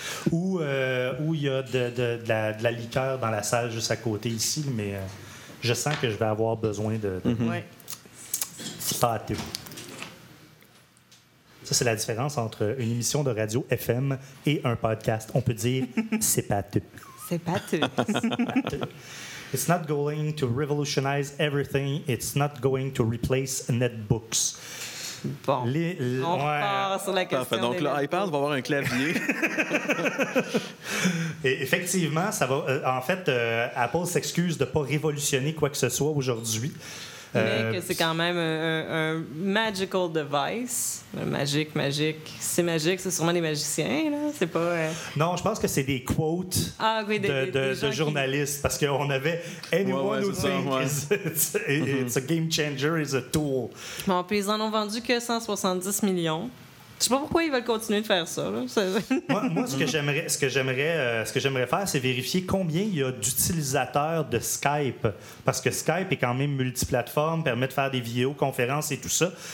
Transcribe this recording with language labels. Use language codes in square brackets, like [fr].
[fr] où il y a de la liqueur dans la salle juste à côté ici, mais je sens que je vais avoir besoin de mm-hmm. Ouais. Pâté. Ça, c'est la différence entre une émission de radio FM et un podcast. On peut dire c'est pâteux. C'est pâteux. [en] It's not going to revolutionize everything. It's not going to replace netbooks. [fr] Bon, on ouais. repart sur la question. Parfait. Donc, l'iPad va avoir un clavier. Et effectivement, ça va. En fait, Apple s'excuse de ne pas révolutionner quoi que ce soit aujourd'hui. Mais que c'est quand même un [en] magical device. [fr] Magique. C'est magique, c'est sûrement des magiciens, là. C'est pas. Non, je pense que c'est des quotes de journalistes. Qui... Parce qu'on avait. [en] Anyone [fr] ouais, ouais, [en] who thinks [fr] ouais. [en] it's a game changer is a tool. [fr] Bon, puis ils en ont vendu que 170 millions. Je sais pas pourquoi ils veulent continuer de faire ça. Moi, ce que j'aimerais faire, c'est vérifier combien il y a d'utilisateurs de Skype. Parce que Skype est quand même multiplateforme, permet de faire des vidéoconférences et tout ça.